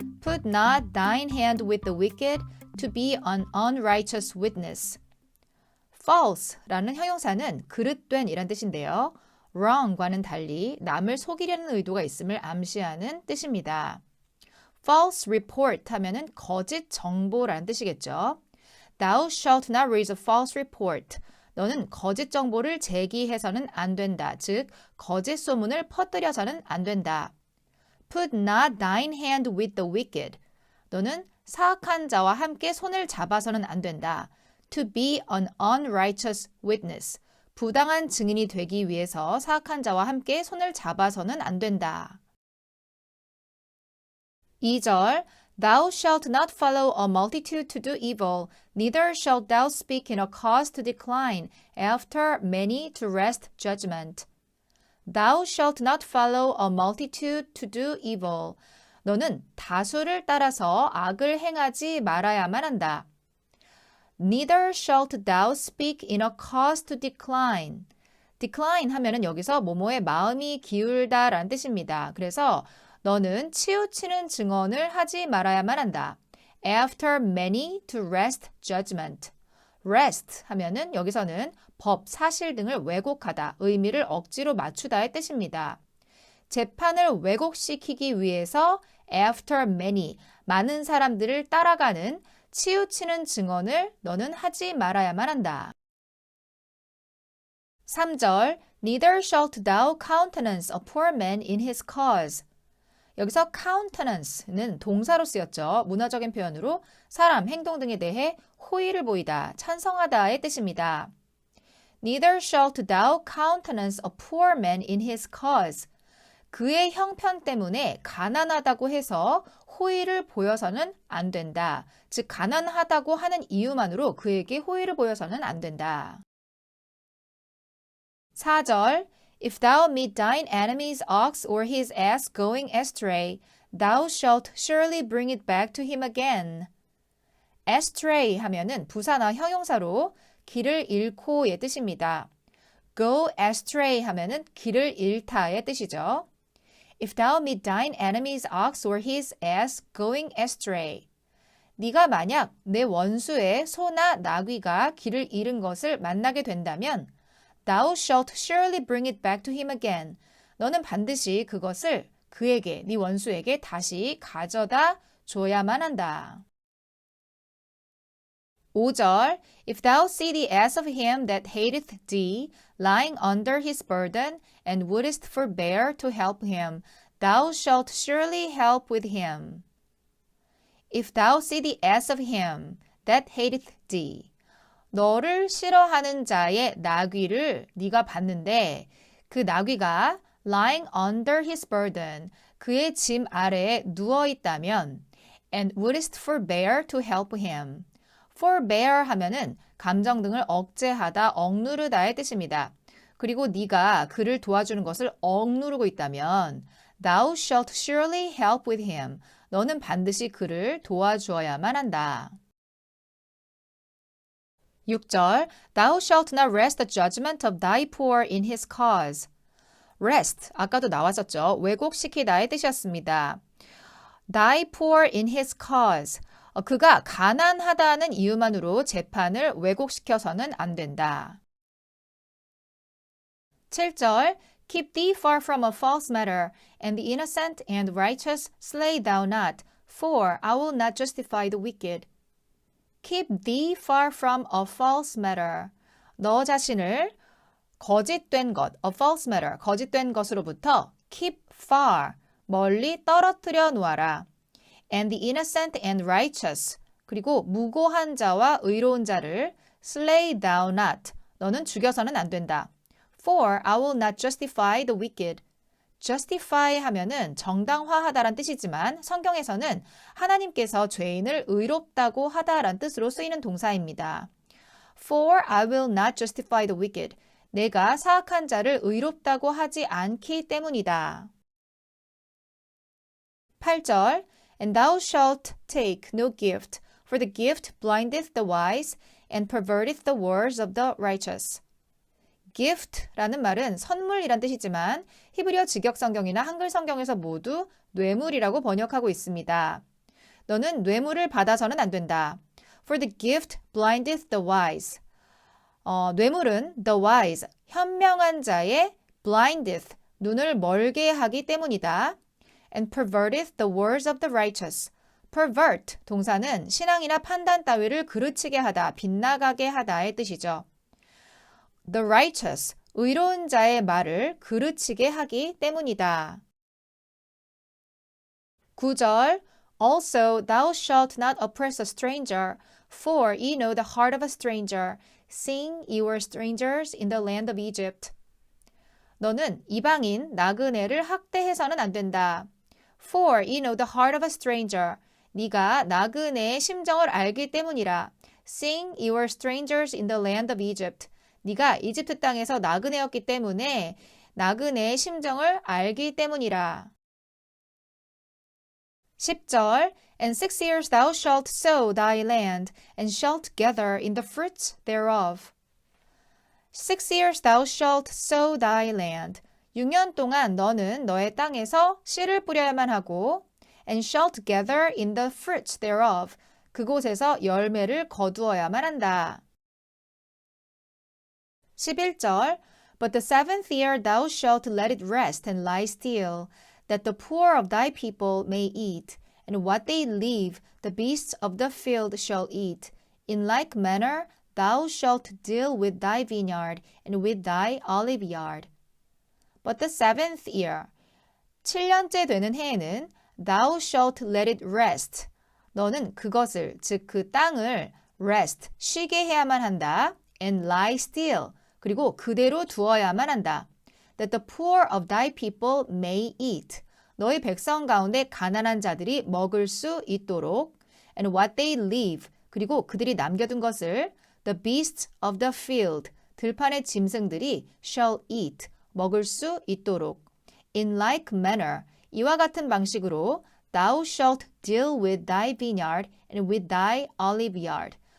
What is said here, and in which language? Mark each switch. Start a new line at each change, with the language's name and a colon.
English: Put not thine hand with the wicked to be an unrighteous witness.
Korean: false라는 형용사는 그릇된 이란 뜻인데요. wrong과는 달리 남을 속이려는 의도가 있음을 암시하는 뜻입니다. false report 하면은 거짓 정보라는 뜻이겠죠.
English: Thou shalt not raise a false report.
Korean: 너는 거짓 정보를 제기해서는 안 된다. 즉, 거짓 소문을 퍼뜨려서는 안 된다.
English: Put not thine hand with the wicked.
Korean: 너는 사악한 자와 함께 손을 잡아서는 안 된다.
English: To be an unrighteous witness.
Korean: 부당한 증인이 되기 위해서 사악한 자와 함께 손을 잡아서는 안 된다.
English: 2절 Thou shalt not follow a multitude to do evil, neither shalt thou speak in a cause to decline, after many to wrest judgment. Thou shalt not follow a multitude to do evil.
Korean: 너는 다수를 따라서 악을 행하지 말아야만 한다.
English: Neither shalt thou speak in a cause to decline.
Korean: decline 하면은 여기서 뭐뭐에 마음이 기울다 라는 뜻입니다. 그래서 너는 치우치는 증언을 하지 말아야만 한다.
English: After many to wrest judgment.
Korean: wrest 하면은 여기서는 법, 사실 등을 왜곡하다, 의미를 억지로 맞추다의 뜻입니다. 재판을 왜곡시키기 위해서
English: after many,
Korean: 많은 사람들을 따라가는 치우치는 증언을 너는 하지 말아야만 한다.
English: 3절 Neither shalt thou countenance a poor man in his cause.
Korean: 여기서 countenance는 동사로 쓰였죠. 문화적인 표현으로 사람, 행동 등에 대해 호의를 보이다, 찬성하다의 뜻입니다.
English: Neither shalt thou countenance a poor man in his cause.
Korean: 그의 형편 때문에 가난하다고 해서 호의를 보여서는 안 된다. 즉, 가난하다고 하는 이유만으로 그에게 호의를 보여서는 안 된다.
English: 4절 If thou meet thine enemy's ox or his ass going astray, thou shalt surely bring it back to him again.
Korean: astray 하면은 부사나 형용사로 길을 잃고의 뜻입니다. go astray 하면은 길을 잃다의 뜻이죠.
English: If thou meet thine enemy's ox or his ass going astray.
Korean: 네가 만약 내 원수의 소나 나귀가 길을 잃은 것을 만나게 된다면
English: Thou shalt surely bring it back to him again.
Korean: 너는 반드시 그것을 그에게, 네 원수에게 다시 가져다 줘야만 한다.
English: 5절 If thou see the ass of him that hateth thee, lying under his burden, and wouldest forbear to help him, thou shalt surely help with him. If thou see the ass of him that hateth thee.
Korean: 너를 싫어하는 자의 나귀를 네가 봤는데 그 나귀가
English: lying under his burden,
Korean: 그의 짐 아래에 누워 있다면
English: and wouldest forbear to help him.
Korean: forbear 하면은 감정 등을 억제하다, 억누르다의 뜻입니다. 그리고 네가 그를 도와주는 것을 억누르고 있다면
English: thou shalt surely help with him.
Korean: 너는 반드시 그를 도와주어야만 한다.
English: 6절 Thou shalt not wrest the judgment of thy poor in his cause.
Korean: wrest, 아까도 나왔었죠. 왜곡시키다의 뜻이었습니다.
English: thy poor in his cause.
Korean: 그가 가난하다는 이유만으로 재판을 왜곡시켜서는 안 된다.
English: 7절 Keep thee far from a false matter, and the innocent and righteous slay thou not, for I will not justify the wicked. Keep thee far from a false matter.
Korean: 너 자신을 거짓된 것,
English: a false matter,
Korean: 거짓된 것으로부터
English: keep far,
Korean: 멀리 떨어뜨려 놓아라.
English: And the innocent and righteous,
Korean: 그리고 무고한 자와 의로운 자를
English: slay thou not,
Korean: 너는 죽여서는 안 된다.
English: For I will not justify the wicked.
Korean: justify 하면은 정당화하다란 뜻이지만 성경에서는 하나님께서 죄인을 의롭다고 하다란 뜻으로 쓰이는 동사입니다.
English: For I will not justify the wicked.
Korean: 내가 사악한 자를 의롭다고 하지 않기 때문이다.
English: 8절 And thou shalt take no gift, for the gift blindeth the wise and perverteth the words of the righteous.
Korean: gift라는 말은 선물이란 뜻이지만 히브리어 직역성경이나 한글 성경에서 모두 뇌물이라고 번역하고 있습니다. 너는 뇌물을 받아서는 안 된다.
English: For the gift blindeth the wise.
Korean: 뇌물은
English: the wise,
Korean: 현명한 자의
English: blindeth,
Korean: 눈을 멀게 하기 때문이다.
English: And perverteth the words of the righteous.
Korean: pervert 동사는 신앙이나 판단 따위를 그르치게 하다, 빗나가게 하다의 뜻이죠.
English: The righteous,
Korean: 의로운 자의 말을 그르치게 하기 때문이다.
English: 9절 Also thou shalt not oppress a stranger, for ye know the heart of a stranger, seeing ye were strangers in the land of Egypt.
Korean: 너는 이방인 나그네를 학대해서는 안 된다.
English: For ye know the heart of a stranger.
Korean: 네가 나그네의 심정을 알기 때문이라.
English: Seeing ye were strangers in the land of Egypt.
Korean: 네가 이집트 땅에서 나그네였기 때문에 나그네의 심정을 알기 때문이라.
English: 10절 And 6 years thou shalt sow thy land, and shalt gather in the fruits thereof. 6 years thou shalt sow thy land.
Korean: 6년 동안 너는 너의 땅에서 씨를 뿌려야만 하고
English: and shalt gather in the fruits thereof.
Korean: 그곳에서 열매를 거두어야만 한다.
English: 11절 But the 7th year thou shalt let it rest and lie still, that the poor of thy people may eat, and what they leave the beasts of the field shall eat. In like manner thou shalt deal with thy vineyard and with thy olive yard. But the 7th year,
Korean: 7년째 되는 해에는
English: thou shalt let it rest.
Korean: 너는 그것을, 즉 그 땅을 rest, 쉬게 해야만 한다.
English: And lie still.
Korean: 그리고 그대로 두어야만 한다.
English: That the poor of thy people may eat.
Korean: 너희 백성 가운데 가난한 자들이 먹을 수 있도록.
English: And what they leave.
Korean: 그리고 그들이 남겨둔 것을
English: the beasts of the field.
Korean: 들판의 짐승들이
English: shall eat.
Korean: 먹을 수 있도록.
English: In like manner.
Korean: 이와 같은 방식으로
English: thou shalt deal with thy vineyard and with thy olive yard.